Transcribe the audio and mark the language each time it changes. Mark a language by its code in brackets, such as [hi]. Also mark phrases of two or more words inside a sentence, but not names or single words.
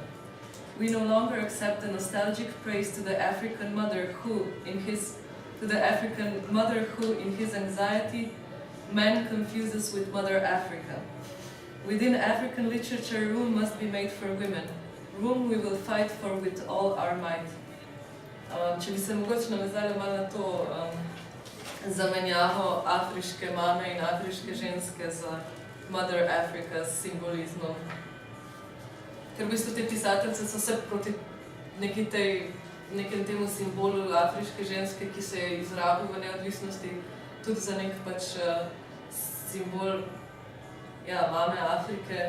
[en] We no longer accept the nostalgic praise to the African mother who, in his anxiety, man confuses with Mother Africa. Within African literature, room must be made for women. Room we will fight for with all our might. [sl] Če bi se mogoče navezali malo na to zamenjavo afriške mame in afriške ženske z [en] Mother Africa [sl] s simbolizmom. Ker v bistvu te pisateljice so se proti nekem temu simbolu afriške ženske, ki se je izrabil v neodvisnosti, tudi za nek pač simbol mame Afrike.